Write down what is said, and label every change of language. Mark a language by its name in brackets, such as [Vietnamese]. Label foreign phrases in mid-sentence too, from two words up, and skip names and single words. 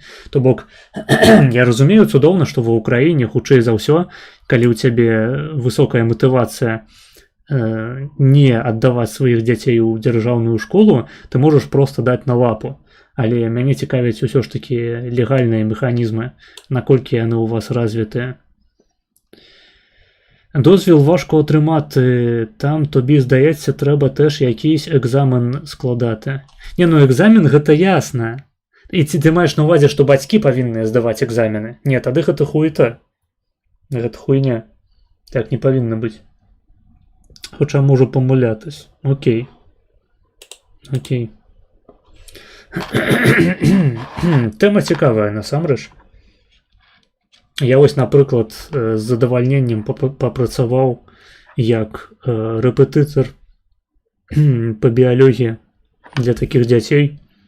[Belarusian] То бок, я разумею цудоўна, што ва ўкраіне хутчэй за ўсё, калі ў цябе высокая матывацыя не аддаваць сваіх дзяцей у дзяржаўную школу, ты можаш проста даць на лапу. Але мяне цікавяць усё ж такі легальныя механізмы, наколькі яны ў вас развітыя. [Ukrainian] Дозвіл важко атрымати, там тобі, здається, треба теж якийсь екзамен складати. [Belarusian] Не, ну екзамен гэта ясна. [Ukrainian] І ти маєш на увазі, що батьки повинні здавати екзамени? Ні, [Belarusian] тады гэта хуета. Гэта хуйня. [Ukrainian] Так не повинно бути. Хоча можу помилятись. Окей. Окей. Тема цікава, насамрэч. Я ось, наприклад, з задавальненнем попрацював як репетитор по біології для таких дітей.